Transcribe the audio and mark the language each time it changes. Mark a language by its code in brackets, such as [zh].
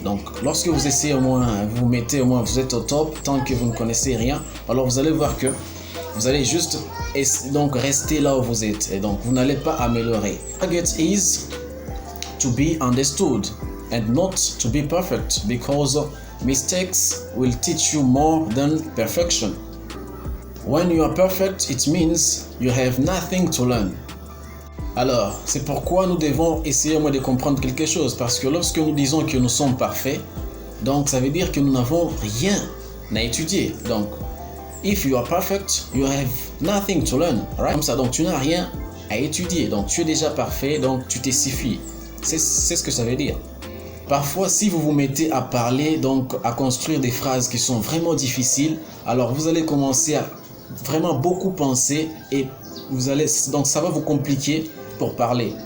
[fr] Donc lorsque vous essayez au moins, vous mettez au moins, vous êtes au top, tant que vous ne connaissez rien, alors vous allez voir que vous allez juste donc rester là où vous êtes et donc vous n'allez pas améliorer. [en] Target is to be understood and not to be perfect, because mistakes will teach you more than perfection. When you are perfect, it means you have nothing to learn. [fr] Alors, c'est pourquoi nous devons essayer au moins de comprendre quelque chose, parce que lorsque nous disons que nous sommes parfaits, donc ça veut dire que nous n'avons rien à étudier. [en] Donc, if you are perfect, you have nothing to learn, right? [fr] Comme ça, donc tu n'as rien à étudier, donc tu es déjà parfait, donc tu t'es suffi. C'est ce que ça veut dire. Parfois, si vous vous mettez à parler, donc à construire des phrases qui sont vraiment difficiles, alors vous allez commencer à vraiment beaucoup penser et donc ça va vous compliquer pour parler.